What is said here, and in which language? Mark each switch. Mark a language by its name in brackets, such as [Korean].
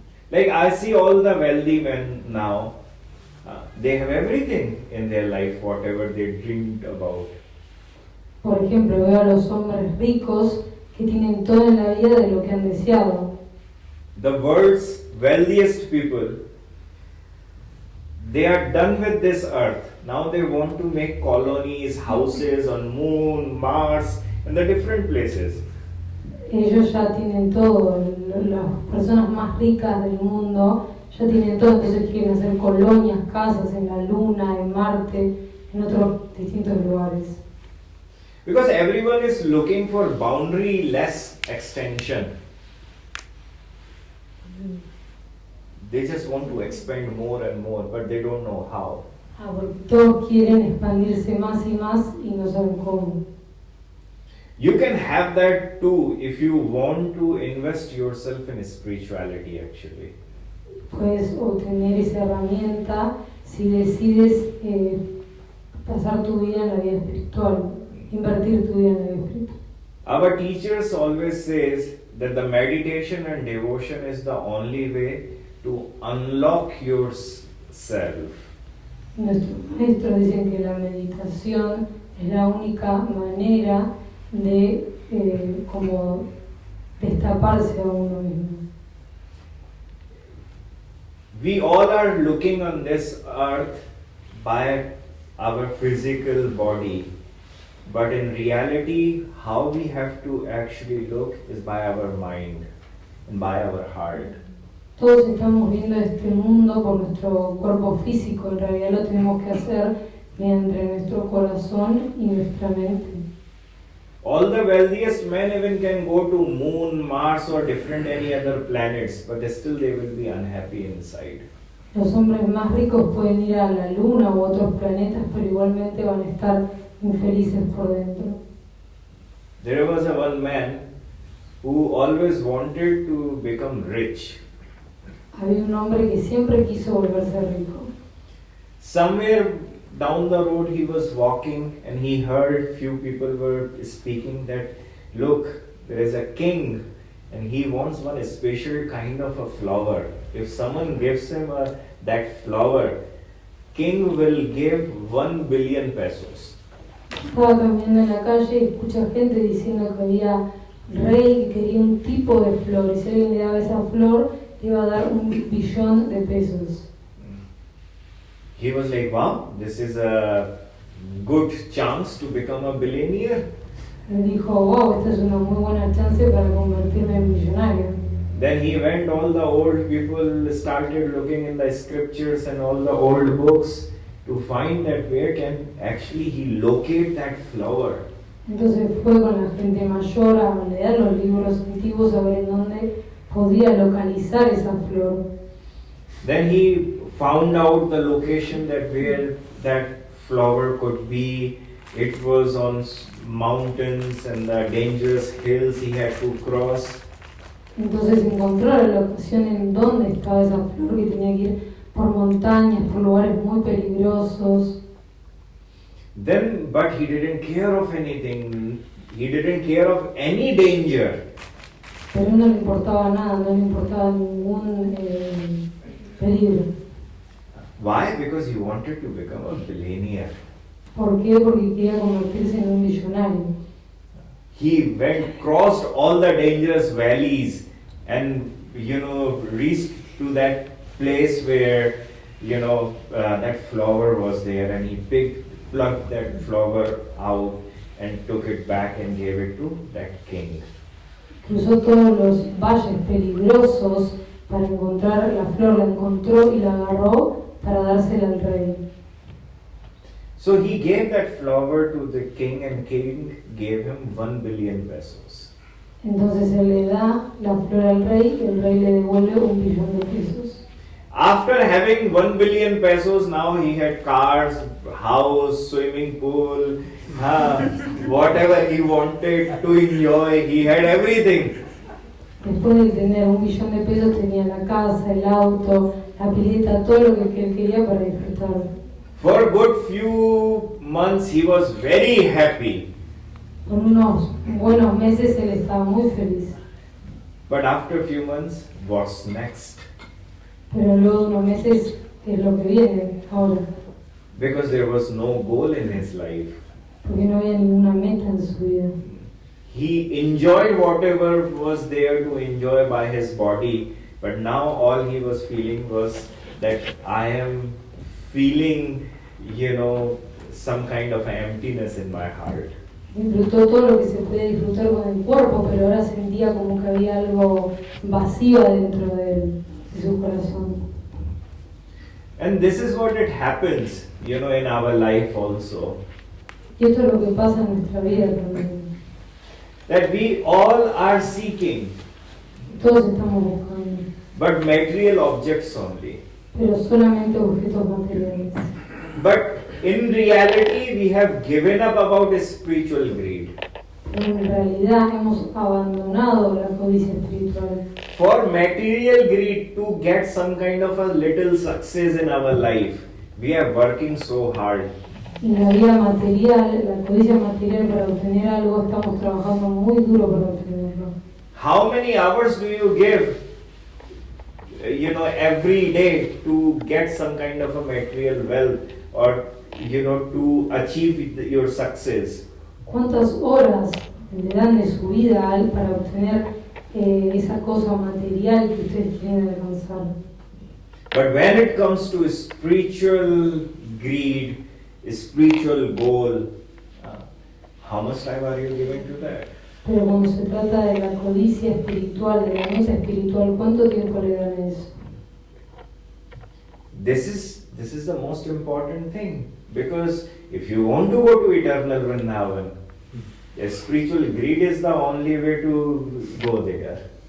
[English] Like I see all the wealthy men now, they have everything in their life, whatever they dreamed about. [Spanish] Por ejemplo, veo a los hombres ricos que tienen todo en la vida de lo que han deseado. [English] The world's wealthiest people, they are done with this earth. Now they want to make colonies, houses on Moon, Mars, and the different places. [Spanish] Ellos ya tienen todo, las personas más ricas del mundo ya tienen todo, entonces quieren hacer colonias, casas en la Luna, en Marte, en otros distintos lugares. [English] Because everyone is looking for boundary-less extension. They just want to expand more and more, but they don't know how. [Spanish] Porque todos quieren expandirse más y más y no saben cómo. [English] You can have that too if you want to invest yourself in spirituality actually. [Spanish] Puedes obtener esa herramienta si decides pasar tu vida en la vida espiritual, invertir tu vida en la vida espiritual. [English] Our teachers always says that the meditation and devotion is the only way to unlock yourself. [Spanish] Nuestros maestros dicen que la meditación es la única manera de como destaparse a uno mismo. [English] We all are looking on this earth by our physical body, but in reality, how we have to actually look is by our mind and by our heart. [Spanish] Todos estamos viendo este mundo por nuestro cuerpo físico, en realidad lo tenemos que hacer mediante nuestro corazón y nuestra mente. [English] All the wealthiest men even can go to Moon, Mars or different any other planets, but still they will be unhappy inside. [Spanish] Los hombres más ricos pueden ir a la Luna u otros planetas, pero igualmente van a estar infelices por dentro. [English] There was one man who always wanted to become rich. [Spanish] Había un hombre que siempre quiso volverse rico. [English] Somewhere down the road he was walking and he heard few people were speaking that, look, there is a king and he wants one special kind of a flower. If someone gives him that flower, king will give 1 billion pesos. [Spanish] Estaba caminando en la calle y escucha gente diciendo que había rey que quería un tipo de flor y si alguien le daba esa flor le iba a dar 1 billón de pesos. [English] He was like, wow, this is a good chance to become a billionaire. [Spanish] Él dijo, wow, esta es una muy buena chance para convertirme en millonario. [English] Then he went, all the old people started looking in the scriptures and all the old books to find that where can actually he locate that flower. [Spanish] Entonces fue con la gente mayor a leer los libros antiguos a ver en dónde podía localizar esa flor. [English] Then he found out the location that where that flower could be. It was on mountains and the dangerous hills he had to cross. [Spanish] Entonces encontró la locación en donde estaba esa flor que tenía que ir por montañas, por lugares muy peligrosos. [English] Then, but he didn't care of anything. He didn't care of any danger. [Spanish] Pero no le importaba nada, no le importaba ningún peligro. [English] Why? Because he wanted to become a billionaire. [Spanish] ¿Por qué? Porque quería convertirse en un millonario. [English] He went, crossed all the dangerous valleys and, reached to that place where, that flower was there and he picked plucked that flower out and took it back and gave it to that king. [Spanish] Cruzó todos los valles peligrosos para encontrar la flor, la encontró y la agarró para dársela al rey. [English] So he gave that flower to the king and king gave him 1 billion pesos. [Spanish] Entonces él le da la flor al rey y el rey le devuelve 1 billón de pesos. [English] After having 1 billion pesos, now he had cars, house, swimming pool, whatever he wanted to enjoy, he had everything. [Spanish] Después de tener 1 billón de pesos tenía la casa, el auto, la pileta, todo lo que él quería para disfrutar. [English] For a good few months he was very happy. [Spanish] Por unos buenos meses él estaba muy feliz. [English] But after a few months, what's next? [Spanish] Pero luego de unos meses es lo que viene ahora. [English] Because there was no goal in his life. [Spanish] Porque no había ninguna meta en su vida. [English] He enjoyed whatever was there to enjoy by his body, but now all he was feeling was that I am feeling, some kind of emptiness in my heart. [Spanish] Disfrutó todo lo que se podía disfrutar con el cuerpo, pero ahora sentía como que había algo vacío dentro de él, de su corazón. [English] And this is what it happens, in our life also. [Spanish] Y esto es lo que pasa en nuestra vida también. [English] That we all are seeking, [Spanish] Todos estamos buscando, [English] but material objects only. [Spanish] pero solamente objetos materiales. [English] But in reality, we have given up about spiritual greed. [Spanish] En realidad hemos abandonado la codicia espiritual. [English] For material greed to get some kind of a little success in our life, we are working so hard. [Spanish] En la vida material, la codicia material, para obtener algo estamos trabajando muy duro para obtenerlo. [English] How many hours do you give, every day to get some kind of a material wealth or, to achieve your success? [Spanish] ¿Cuántas horas le dan de su vida para obtener esa cosa material que ustedes quieren alcanzar? [English] But when it comes to spiritual greed, spiritual goal, how much time are you giving to that? [Spanish] Pero cuando se trata de la codicia espiritual, de la mesa espiritual, ¿cuánto tiempo le dan a eso? [English] This is the most important thing, because if you want to go to eternal Vrindavan, spiritual greed is the only way to go there.